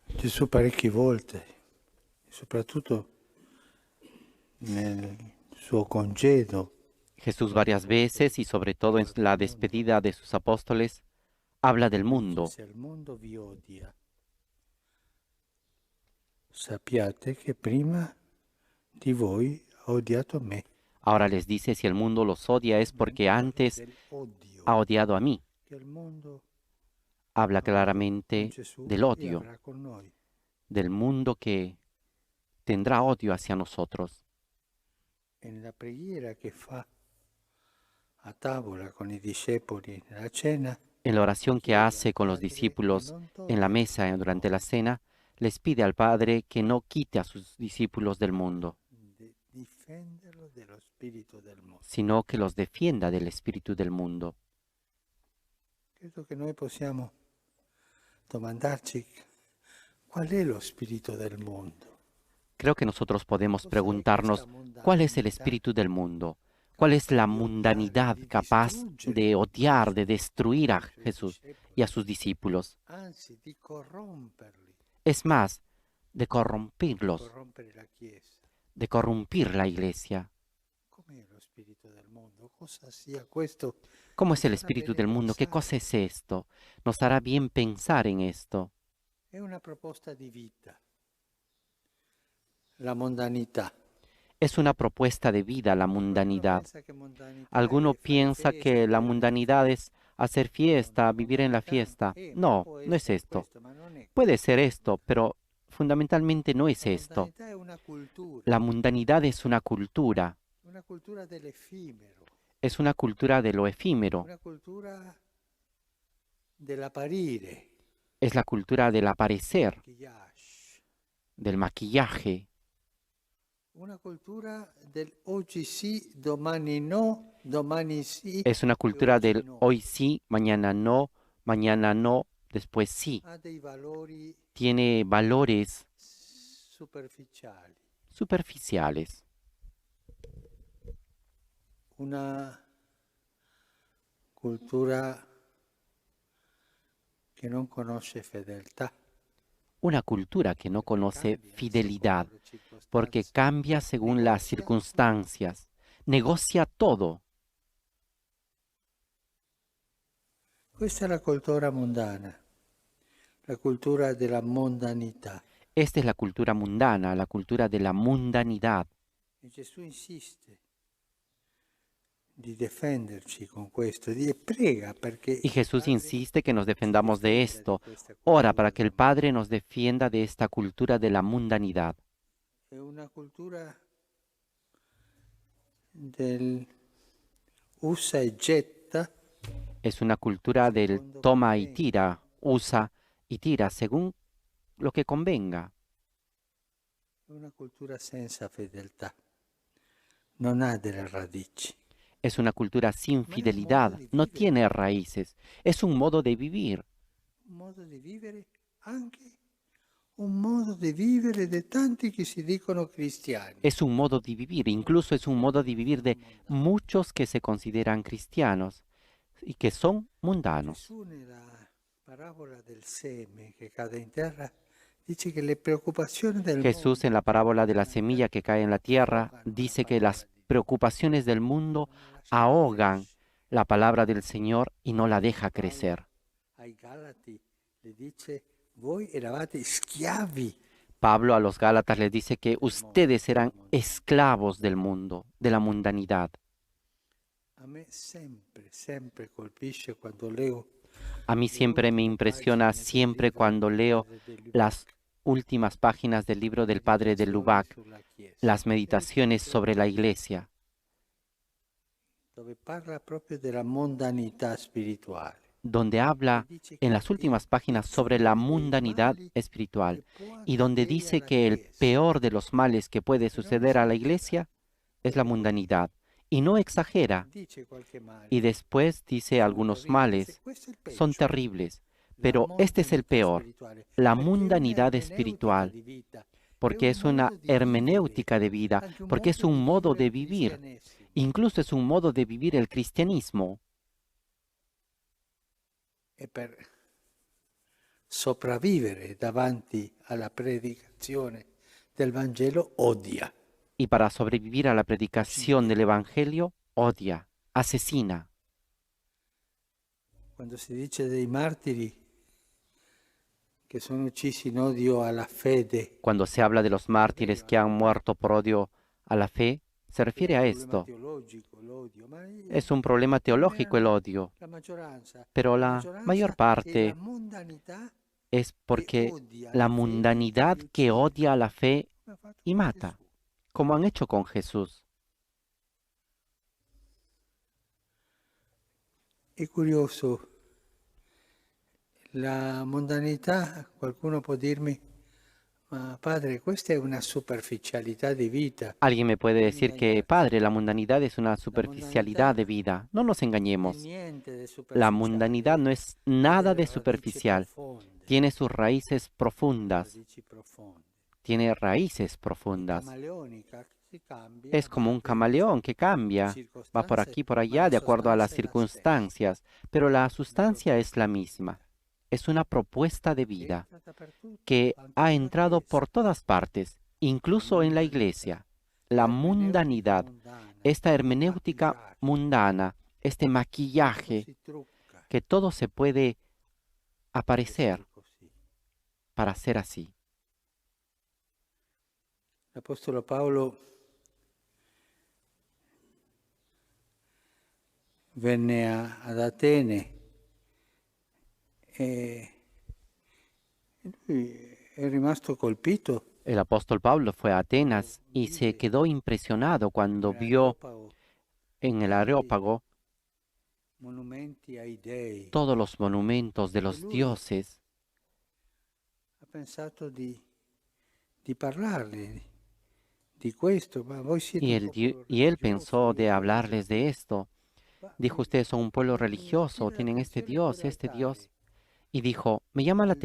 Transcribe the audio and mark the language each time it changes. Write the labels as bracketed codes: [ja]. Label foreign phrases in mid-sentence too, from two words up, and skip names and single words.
[it] Gesù parecchie volte, soprattutto nel suo congedo, [es] Jesús varias veces y sobre todo en la despedida de sus apóstoles habla del [it] dice: [es] mundo. [it] se il mondo vi odia, sappiate che prima di voi ha odiato me. [es] Ahora les dice, si el mundo los odia es [it] Non [es] porque [it] parla [es] antes [it] dell'odio [es] ha odiado a mí. [it] che il mondo [es] Habla [it] ha avuto con [es] claramente [it] Gesù [es] del [it] e [es] odio, [it] avrà con noi. [es] del mundo que tendrá odio hacia nosotros. [it] E nella preghiera che fa a tavola con i discepoli nella cena, [es] En la oración que [it] chiede al [es] hace con los [it] Padre di [es] discípulos [it] non [es] en la [it] toglierli [es] mesa [it] dal [es] durante la [it] mondo, [es] cena, les pide al Padre que no quite a sus discípulos del mundo, [it] di difenderlo dello spirito del mondo. [es] sino que los defienda del espíritu del mundo. [it] Credo che noi possiamo domandarci qual è lo spirito del mondo. [es] Creo que nosotros podemos [it] Cos'è questa [es] preguntarnos cuál es el [it] mondanità [es] espíritu del mundo, cuál es la [it] di odiare, [es] mundanidad [it] di [es] capaz de [it] distruggere [es] odiar, de [it] Gesù [es] destruir [it] e [es] a [it] i suoi [es] Jesús y [it] discepoli, [es] a sus discípulos. [it] anzi di corromperli, [es] Es más, de [it] di [es] corromperlos, [it] corrompere la Chiesa. [es] de corrompir la iglesia. [it] Com'è lo spirito del mondo? Cosa sia questo? [es] ¿Cómo [it] Ci [es] es el [it] farà [es] espíritu [it] bene [es] del mundo? ¿Qué [it] pensare. [es] cosa es esto? Nos hará bien pensar en esto. [it] È una proposta di vita, la mondanità. [es] Es una propuesta de vida la [it] Qualcuno [es] mundanidad. [it] pensa che mondanità [es] Alguno [it] è fare [es] piensa [it] festa, [es] que la [it] vivere nella [es] mundanidad [it] fiesta. [es] es hacer [it] No, [es] fiesta, [it] la [es] vivir en la [it] mondanità [es] fiesta. [it] ma [es] No, [it] può [es] no es [it] essere [es] esto. [it] questo, ma non è [es] Puede [it] questo. [es] ser esto, pero fundamentalmente no es [it] La [es] esto. [it] mondanità è [es] La mundanidad es [it] una cultura dell'effimero, [es] es una cultura de lo efímero, [it] una cultura dell'apparire, [es] es la cultura del aparecer, [it] maquillage, [es] del maquillaje, [it] una cultura del oggi sì, domani no, domani sì [es] es una [it] e [es] cultura [it] oggi [es] del [it] no. [es] hoy sí, mañana no, después sí. [it] Ha dei valori [es] Tiene valores [it] superficiali, [es] superficiales, [it] una cultura che non conosce fedeltà, [es] una cultura que no [it] perché [es] conoce [it] cambia [es] fidelidad, [it] secondo le [es] porque [it] circostanze, [es] cambia según las [it] negozia tutto. [es] circunstancias, negocia todo. [it] Questa è la cultura mondana, la cultura della mondanità. [es] Esta es la cultura mundana, la cultura de la mundanidad. [it] E Gesù insiste di difenderci con questo, e prega perché [es] Y [it] il [es] Jesús [it] Padre [es] insiste que nos [it] ci [es] defendamos de [it] difenda di [es] esto. [it] questa [es] Ora [it] cultura [es] para que el [it] del [es] Padre [it] mondo. [es] nos defienda de esta cultura de la mundanidad. [it] È una cultura del usa e getta [es] Es una cultura del [it] secondo [es] toma y [it] conviene. [es] tira, usa y tira según lo que convenga. [it] È una cultura senza fedeltà, non ha delle radici, [es] Es una cultura sin [it] ma è un modo [es] fidelidad, [it] di [es] no [it] vivere, [es] tiene raíces, es un modo de vivir. [it] un modo di vivere anche un modo di vivere di tanti che si dicono cristiani. [es] Es un modo de vivir, incluso es un modo de vivir de muchos que se consideran cristianos y que son mundanos. [it] Gesù nella parabola del seme che cade in terra dice che le preoccupazioni del [es] Jesús en [it] mondo [es] la parábola de la [it] nella [es] semilla [it] terra [es] que cae en la tierra [it] ahogano la [es] dice que [it] parola [es] las [it] di Dio, [es] preocupaciones del mundo [it] non la lasciano [es] ahogan [it] crescere. [es] la palabra del Señor y no la deja [it] Paolo [es] crecer. [it] ai Galati le dice: voi eravate schiavi. [es] Pablo a los Gálatas les dice que [it] Del [es] ustedes [it] mondo, [es] eran [it] del mondo. [es] esclavos del mundo, de la mundanidad. [it] A me sempre colpisce quando leo [es] A mí [it] le [es] siempre me [it] ultime [es] impresiona [it] pagine del [es] siempre [it] libro [es] cuando [it] del [es] leo [it] padre de [es] las [it] Lubac, [es] últimas páginas del libro del padre de [it] Meditazioni [es] Lubac, [it] sulla Chiesa, [es] las [it] che è il [es] meditaciones sobre la [it] capitolo 2, [es] iglesia, [it] dove parla proprio della mondanità spirituale [es] donde [it] e [es] habla [it] dice [es] en [it] che [es] las [it] il [es] últimas páginas sobre la [it] peggiore dei [es] mundanidad [it] mali [es] espiritual [it] che può [es] y donde [it] accadere [es] dice [it] alla [es] que el [it] Chiesa. [es] peor de los males que puede [it] E non [es] suceder a la [it] esagera, [es] iglesia es la mundanidad y no exagera, [it] dice qualche male, [es] y después dice [it] sono [es] algunos [it] terribili, dice [es] males [it] questo è il [es] son [it] peggio, [es] terribles, [it] la [es] pero este es el [it] mondanità [es] peor, [it] spirituale, [es] la [it] perché è [es] mundanidad [it] un'ermeneutica [es] espiritual, [it] di vita, è [es] porque [it] un [es] es una [it] modo di vivere, [es] hermenéutica de vida, [it] anche un [es] porque es [it] modo di [es] un modo [it] vivere [es] de [it] il [es] vivir, [it] cristianesimo. [es] incluso es un modo de vivir el cristianismo. [it] E per sopravvivere davanti alla predicazione del Vangelo odia. [es] Y para sobrevivir a la predicación del Evangelio, odia, asesina. [it] Quando si dice dei martiri che sono uccisi in odio alla fede, [es] Cuando se habla de los mártires que han muerto por odio a la fe, se [it] è [es] refiere [it] un [es] a [it] problema [es] esto. [it] teologico l'odio, ma [es] Es un problema teológico el odio, pero [it] la [es] la mayor [it] maggioranza è la [es] parte [it] mondanità [es] es [it] che [es] porque [it] odia [es] la [it] la fede [es] mundanidad [it] e [es] que [it] uccide, [es] odia a la fe [it] come ha fatto [es] y [it] con [es] mata, [it] Gesù. [es] como han hecho con Jesús. [it] È curioso, la mondanità, qualcuno può dirmi, ma padre, questa è una superficialità di vita. [es] Alguien me puede [it] Non [es] decir que, [it] ingagnatevi. [es] padre, la mundanidad es una [it] La [es] superficialidad [it] mondanità [es] de vida. No nos [it] è [es] engañemos. [it] niente di [es] La mundanidad [it] superficiale, [es] no es [it] ha [es] nada [it] delle [es] de [it] radici [es] superficial. [it] profonde, [es] Tiene sus raíces profundas. [it] radici profonde. [es] Tiene raíces [it] È [es] profundas. [it] camaleonica, si cambia [es] Es [it] a [es] como un [it] volte [es] camaleón que [it] le [es] cambia. Va por [it] circostanze, [es] aquí, por [it] ma la [es] allá, de acuerdo a las [it] sostanza è la stessa, [es] circunstancias. Pero la [it] una [es] sustancia es [it] proposta [es] la [it] di [es] misma. [it] vita [es] Es una propuesta de [it] che [es] vida [it] entra dappertutto, [es] que [it] anche [es] ha [it] nella [es] entrado [it] Chiesa, [es] por todas partes, [it] la [es] incluso en la [it] mondanità, [es] iglesia. [it] la [es] La [it] ermeneutica [es] mundanidad, [it] mondana, [es] esta [it] il [es] hermenéutica [it] maquillaggio, [es] mundana, este [it] che tutto [es] maquillaje, [it] si trucca [es] que todo se puede [it] per essere [es] aparecer [it] così. [es] para ser así. [it] L'Apostolo Paolo venne ad Atene e lui è rimasto colpito [es] El apóstol Pablo fue a Atenas y se [it] vide [es] quedó impresionado cuando vio [it] nell'Areopago [es] en el [it] tanti [es] Areópago [it] monumenti ai dei [es] todos los monumentos de [it] e [es] los [it] lui [es] dioses [it] ha pensato di parlargli di questo, ma voi siete [es] y [it] un [es] él, [it] popolo [es] y él [it] religioso, [es] pensó [it] io [es] de [it] invece, [es] hablarles de esto. [it] ma [es] Dijo, ustedes son un pueblo [it] mi [es] religioso, [it] attira [es] tienen [it] l'attenzione [es] este [it] quell'altare [es] Dios. Y dijo, me llama la